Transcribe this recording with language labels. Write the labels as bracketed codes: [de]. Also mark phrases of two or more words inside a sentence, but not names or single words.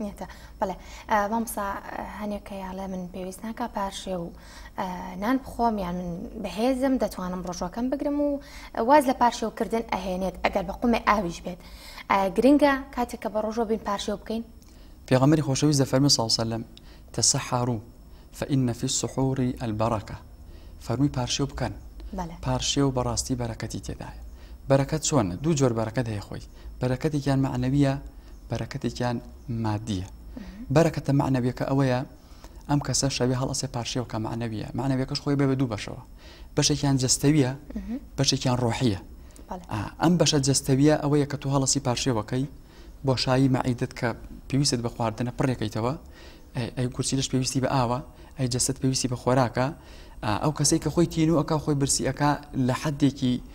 [ckb] بەڵێ مامۆستا هەنێکە یاڵێ من پێویست ناکە پاشێ و نان بخۆم یان من بەهێزم دەتوانم ڕۆژەکەم بگرم و واز لە پاشێوکردن ئەهێنێت ئەگەر بە قومێ ئاویش بێت گرنگە کاتێککە بە ڕۆژۆ بین پاشێو بکەین پێغەمبەری خۆشەویست دەفەرمێ [ar] صلی الله علیه وسلم تسحروا فإن في السحور البركة [ckb] فەرمووی پاشێو بکەن پاشێو بەڕاستی بەرەکەتی تێدایە بەرەکەت چۆن دوو جۆر بەرەکەت هەیە خۆی بەرەکەتێکیان معنەویە بەرەکەتێکیان مادیە بەرەکەتە معنەویەکە ئەوەیە ئەم کەسە شەوی هەڵەسێ پاشێوکە معنەویە معنەویەکەش خۆی بێ بە دوو بەشەوە بەشێکیان جەستەویە بەشێکیان ڕۆحیە ئەم بەشە جەستەویە ئەوەیە کە تو هەڵەسی پاشێوەکەی بۆ شایی مەعیدت کە پێویستت بە خواردنە پڕێکەیتەوە ئەی کورسی لەش پێویستی بە ئاوە ئەی جەست پێویستی بە خۆراکە ئەو کەسەی کە خۆی تین و ئەکا خۆی برسی ئەکا لە حەدێکی